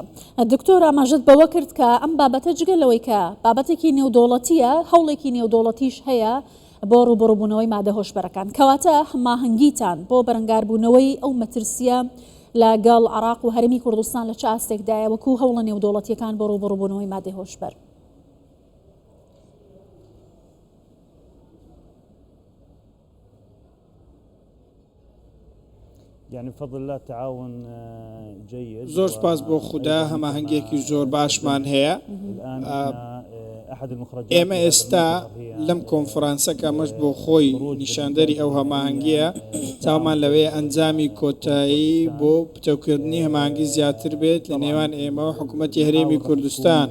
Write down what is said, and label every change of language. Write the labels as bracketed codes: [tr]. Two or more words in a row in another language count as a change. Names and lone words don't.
[ckb] دکتۆر ئاماژەت بەوە کرد کە ئەم بابەتە جگەلەوەی کە بابەتێکی نێودوڵەتیە هەوڵێکی نێودوڵەتیش هەیە بۆ ڕوبەڕووبوونەوەی مادە هۆشبەرەکان، کەواتە هەماهەنگیتان بۆ بەرەنگاربوونەوەی ئەو مەترسیە لەگەڵ عێراق و هەرێمی کوردستان لە چ ئاستێکدایە وەکو هەوڵە نێودوڵەتیەکان بۆ ڕوبەڕووبوونەوەی مادەی هۆشبەر؟ [ar] يعني بفضل الله تعاون جيد. [ckb] زۆر سپاس بۆ خوددا هەماهەنگێکی زۆر باشمان هەیە. ئێمە ئێستا لەم کۆنفرانسەکە مەش بۆ خۆی نیشاندەری ئەو هەماهەنگیە چاومان لەوەیە ئەنجامی کۆتایی بۆ پتەوکردنی هەماهەنگی زیاتر بێت لە نێوان ئێمە و حکوومەتی هەرێمی کوردستان.